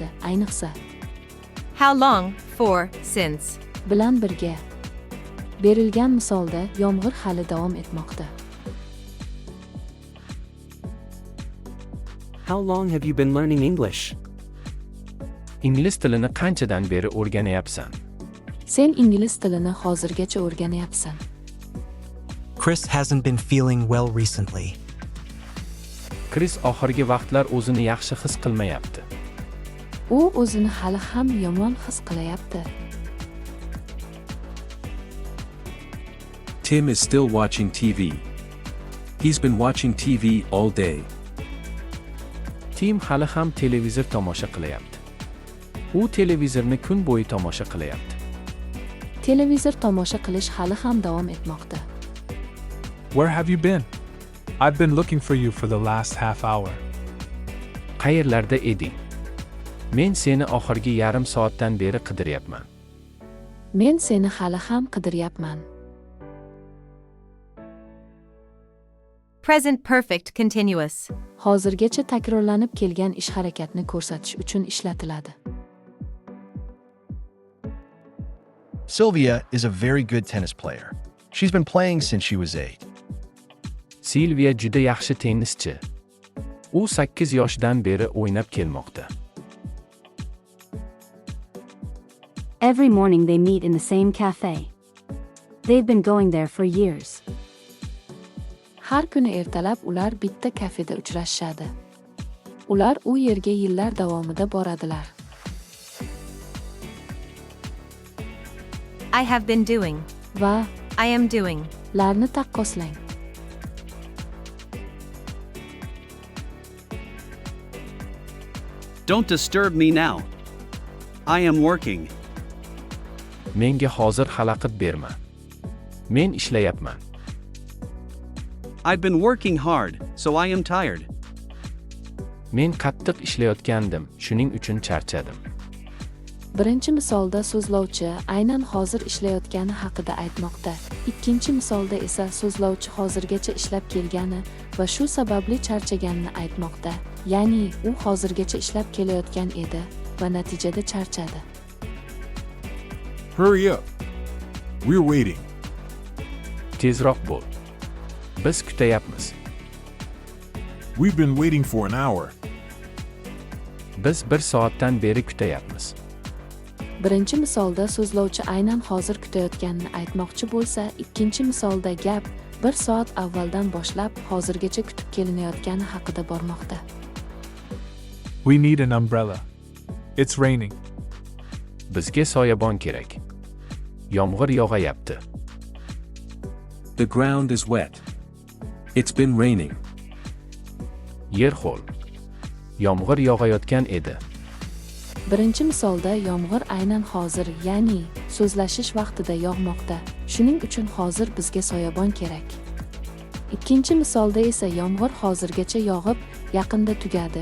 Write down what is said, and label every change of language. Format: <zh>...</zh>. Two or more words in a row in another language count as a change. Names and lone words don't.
<uz>Ayniqsa</uz> <en>How long, for, since.</en> <uz>bilan birga. Berilgan misolda yomg'ir hali davom etmoqda.</uz> <en>How long have you been learning English?</en> <uz>Ingliz tilini qanchadan beri o'rganayapsan? Sen ingliz tilini hozirgacha o'rganayapsan.</uz> <en>Chris hasn't been feeling well recently.</en> <uz>Chris oxirgi vaqtlar o'zini yaxshi his qilmayapti. U o'zini hali ham yomon his qilayapti.</uz> <en>Tim is still watching TV. He's been watching TV all day.</en> <uz>Tim hali ham televizor tomosha qilyapti. U televizorni kun bo'yi tomosha qilyapti. Televizor tomosha qilish hali ham davom etmoqda.</uz> <en>Where have you been? I've been looking for you for the last half hour.</en> <uz>Qayerlarda eding? Men seni oxirgi yarim soatdan beri qidiryapman. Men seni hali ham qidiryapman.</uz> <en>Present perfect continuous.</en> <uz>Hozirgacha takrorlanib kelgan ish harakatni ko'rsatish uchun ishlatiladi.</uz> <en>Sylvia is a very good tennis player. She's been playing since she was 8.</en> <uz>Silvia juda yaxshi tennischi. U 8 yoshdan beri o'ynab kelmoqda.</uz> <en>Every morning they meet in the same cafe. They've been going there for years.</en> <uz>Har kuni ertalab ular bitta kafeda uchrashadi. Ular u yerga yillar davomida boradilar.</uz> <en>I have been doing.</en> <uz>Va</uz> <en>I am doing.</en> <uz>larni taqqoslang.</uz> <en>Don't disturb me now. I am working.</en> <uz>Menga hozir xalaqit berma. Men ishlayapman.</uz> <en>I've been working hard, so I am tired.</en> <uz>Men qattiq ishlayotgandim, shuning uchun charchadim. Birinchi misolda so'zlovchi aynan hozir ishlayotgani haqida aytmoqda. Ikkinchi misolda esa so'zlovchi hozirgacha ishlab kelgani va shu sababli charchaganini aytmoqda. Ya'ni u hozirgacha ishlab kelayotgan edi va natijada charchadi.</uz> <en>Hurry up. We're waiting.</en> <uz>Tezroq bo'l. Biz kutayapmiz.</uz> <en>We've been waiting for an hour.</en> <uz>Biz 1 soatdan beri kutayapmiz. Birinchi misolda so'zlovchi aynan hozir kutayotganini aytmoqchi bo'lsa, ikkinchi misolda gap 1 soat avvaldan boshlab hozirgacha kutib kelinayotgani haqida bormoqda.</uz> <en>We need an umbrella. It's raining.</en> <uz>Bizga soyabon kerak. Yomg'ir yog'ayapti.</uz> <en>The ground is wet. It's been raining.</en> <uz>Yer ho'l. Yomg'ir yog'ayotgan edi. Birinchi misolda yomg'ir aynan hozir, ya'ni so'zlashish vaqtida yog'moqda. Shuning uchun hozir bizga soyabon kerak. Ikkinchi misolda esa yomg'ir hozirgacha yog'ib, yaqinda tugadi.</uz>